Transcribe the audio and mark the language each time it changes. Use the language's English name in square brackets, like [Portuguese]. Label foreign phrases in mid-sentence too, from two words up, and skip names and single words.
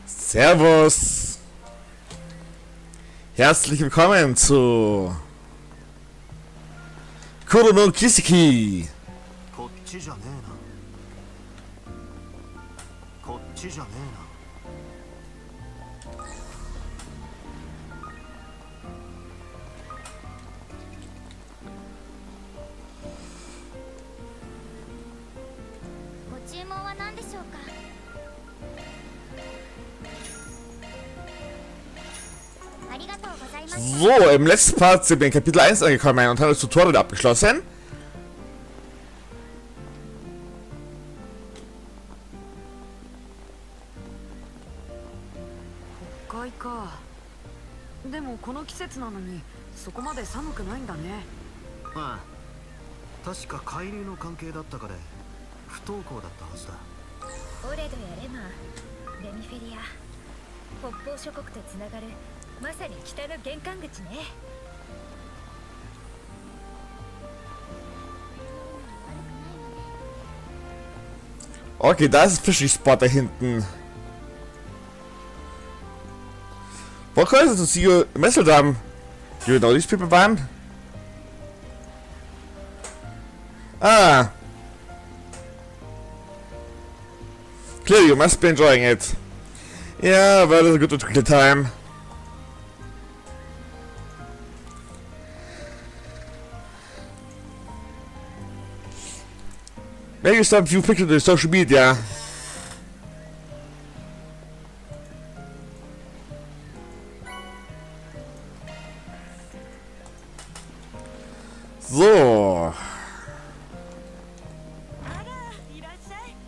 [German] Servus! Herzlich willkommen zu Kuro no Kiseki! [Japanese] こっちじゃねえな。こっちじゃねえな。ご注文は何でしょうか。ありがとうございます。 [German] So, im letzten Part sind wir in Kapitel 1 angekommen und haben das Tutorial abgeschlossen. Ka. [Japanese] でもこの季節なのにそこまで寒くないんだね。ああ、確か海流の関係だったかで不登校だったはずだ。オレドやレマン、レミフェリア、北方諸国とつながるまさに北の玄関口ね。 [German] Okay, da ist ein Fishing-Spot da hinten. [English] What causes to see you Meseldem? Do you know these people, man? Ah. Clearly, you must be enjoying it. Yeah, well, it's a good time. Maybe stop a few pictures on social media. [German] So. [Japanese] あら、いらっしゃい。